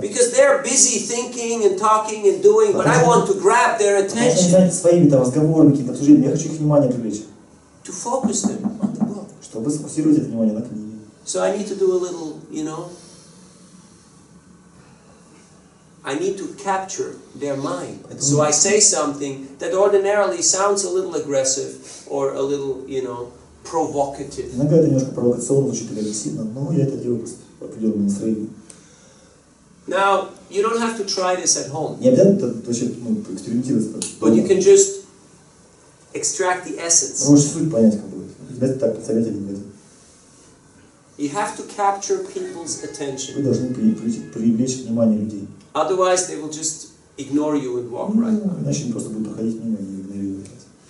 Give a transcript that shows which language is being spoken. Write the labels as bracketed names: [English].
[English] because they're busy thinking and talking and doing, but I want to grab their [Russian] Они [English] attention [Russian] заняты своими там разговорами, какими-то обсуждениями. Я хочу их внимание привлечь, [English] to focus them on the book. [Russian] чтобы сфокусировать это внимание на книге. [English] So I need to do a little, I need to capture their mind. So I say something that ordinarily sounds a little aggressive or a little, provocative. [Russian] Иногда это немножко провокационно звучит или агрессивно, но я это делаю просто по определенному настроению. [English] Now, you don't have to try this at home, [Russian] Не обязательно это вообще экспериментировать. [English] but you can just extract the essence. [Russian] Вы можете суть понять, как будет. Ребята так представлять один в один. [English] You have to capture people's [Russian] Вы [English] attention. [Russian] должны привлечь внимание людей. [English] Otherwise, they will just ignore you and walk right by. [Russian] Иначе они просто будут проходить мимо и игнорировать вас.